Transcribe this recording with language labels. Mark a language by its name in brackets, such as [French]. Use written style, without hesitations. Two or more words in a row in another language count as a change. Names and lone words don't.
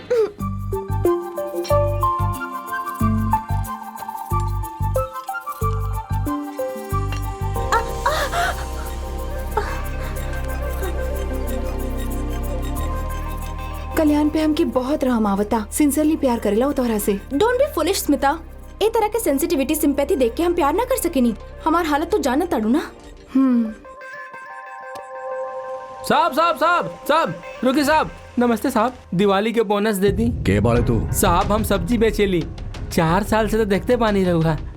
[Bhojpuri] कल्याण पे हमके बहुत रहम आवता। सिंसियरली प्यार करेला वो तोहरा से। [English] don't be foolish Smita. [Bhojpuri] ए तरह के [English] sensitivity sympathy [Bhojpuri] देख के हम प्यार ना कर सकेनी। हमार हालत तो जानत ताड़ू ना। साहब साहब साहब साहब रुकी साहब। नमस्ते साहब, दिवाली के बोनस दे दी। के बारे तू? साहब हम सब्जी बेचेली, 4 साल से तो देखते पानी रहुआ।